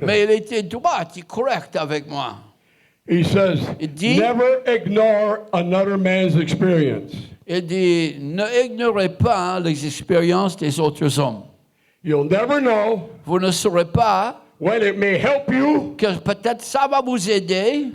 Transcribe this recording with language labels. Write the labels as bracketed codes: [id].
[fr] mais il était droit et correct avec moi. [en] He says, [fr] Il dit- [en] never ignore another man's experience. [fr] Il dit, ne ignorez pas les expériences des autres hommes. [en] You'll never know [fr] Vous ne saurez pas [en] when it may help you [fr] que peut-être ça va vous aider